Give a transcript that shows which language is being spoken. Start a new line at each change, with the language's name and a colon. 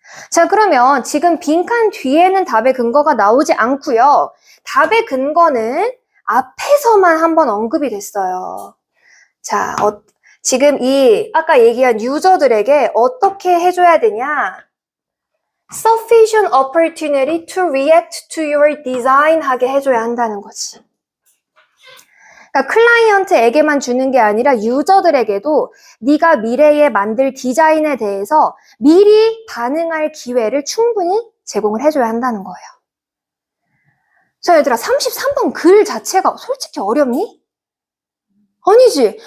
Korean: 자, 그러면 지금 빈칸 뒤에는 답의 근거가 나오지 않고요. 답의 근거는 앞에서만 한번 언급이 됐어요. 자, 지금 아까 얘기한 유저들에게 어떻게 해줘야 되냐?
English: Sufficient opportunity to react to your design
Korean: 하게 해줘야 한다는 거지. 그러니까 클라이언트에게만 주는 게 아니라 유저들에게도 네가 미래에 만들 디자인에 대해서 미리 반응할 기회를 충분히 제공을 해줘야 한다는 거예요. 자, 얘들아, 33번 글 자체가 솔직히 어렵니? 아니지.